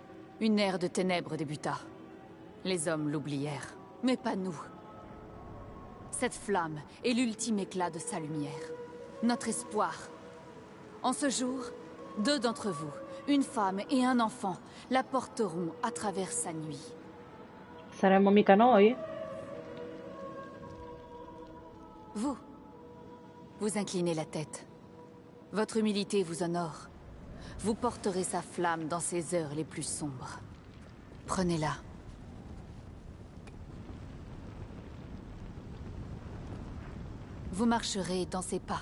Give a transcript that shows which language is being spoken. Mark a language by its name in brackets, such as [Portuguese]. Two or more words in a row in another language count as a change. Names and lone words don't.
[French] Une ère de ténèbres débuta. Les hommes l'oublièrent, mais pas nous. Cette flamme est l'ultime éclat de sa lumière. Notre espoir. En ce jour, 2 d'entre vous, une femme et un enfant, la porteront à travers sa nuit. [Italian] Saremmo mica noi? [French] Vous inclinez la tête. Votre humilité vous honore. Vous porterez sa flamme dans ses heures les plus sombres. Prenez-la. Vous marcherez dans ses pas.